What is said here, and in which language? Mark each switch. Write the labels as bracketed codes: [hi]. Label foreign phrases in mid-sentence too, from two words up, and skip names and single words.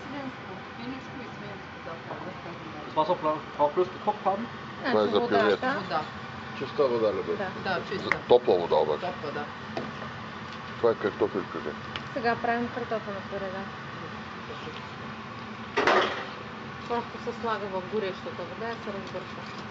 [bg] финишко и свинско заправо. [de] Das Wasser braucht bloß gekocht haben? [bg] Това е за пюрето. Вода. Чиста вода ли бе? Да, чиста. Топла вода обаче. Топла, да. Това е картофел пюре. Сега правим картофено пюре, да. Просто се слага в горещата вода и се разбърша.